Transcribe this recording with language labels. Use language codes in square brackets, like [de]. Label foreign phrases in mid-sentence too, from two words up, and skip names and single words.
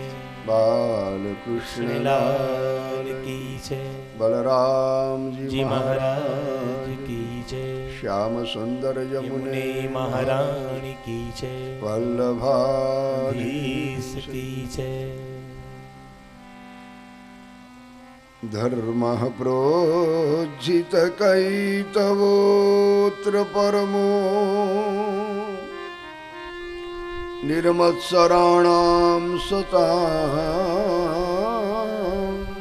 [hi] बाल कृष्ण लाल की जय बलराम जी जी महाराज की जय श्याम सुंदर यमुने यमुने महारानी की जय वल्लभाधीश की जय [sa] धर्म प्रोज्झित कैतवोत्र परमो निर्मत्सराणां सतां